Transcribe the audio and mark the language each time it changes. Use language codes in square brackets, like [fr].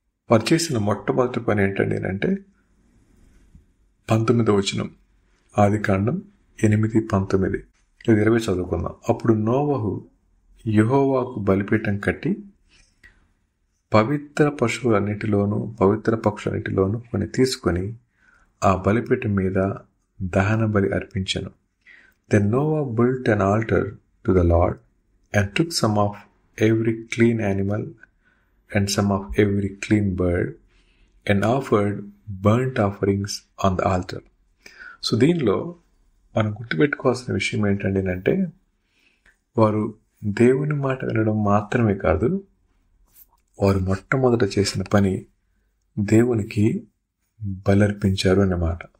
[te] వారు చేసిన మొట్టమొదటి పని ఏంటంటే 19వ వచనం, ఆదికాండం 8:19. ఇది 20 చదువుకుందాం. అప్పుడు నోవహు యెహోవాకు బలిపీఠం కట్టి పవిత్ర పశువులన్నిటిలోనూ పవిత్ర పక్షులన్నిటిలోనూ కొన్ని తీసుకొని ఆ బలిపీఠం మీద దహన బలి అర్పించెను. [en] Then Noah built an altar to the Lord and took some of every clean animal and some of every clean bird and offered burnt offerings on the altar. [te] So దీనిలో మనం గుర్తుపెట్టుకోవాల్సిన విషయం ఏంటంటే, వారు దేవుని మాట వినడం మాత్రమే కాదు, వారు మొట్టమొదట చేసిన పని దేవునికి బలర్పించారు అన్నమాట.